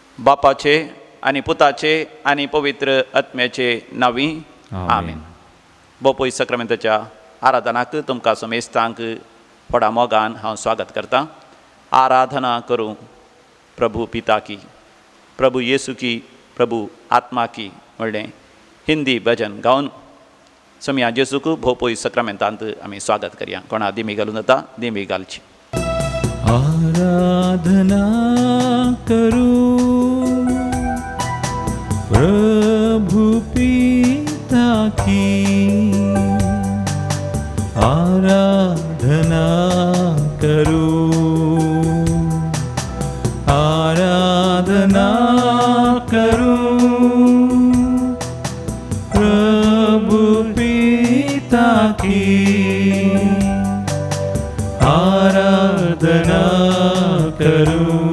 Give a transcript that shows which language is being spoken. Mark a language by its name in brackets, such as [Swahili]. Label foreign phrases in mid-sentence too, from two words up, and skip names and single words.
[Konkani] बापाचे आनी पुताचे आनी पवित्र आत्म्याचे नांवी आमीन. बोपोई सक्रामेंताच्या आराधनाक तुमकां समेस्तांक व्हडा मोगान हांव स्वागत करतां. [Hindi] आराधना करूं प्रभु पिता की, प्रभु येसू की, प्रभु आत्मा की [Konkani] म्हणलें हिंदी भजन गावन समिया जेसूक भोवपोई सक्रामेंतांत आमी स्वागत करया. कोणा दिमी घालून जाता दिमी घालची. [Hindi] आराधना करूं प्रभु पिता की, आराधना करूं, आराधना करूं प्रभु पिता की, आराधना करूं.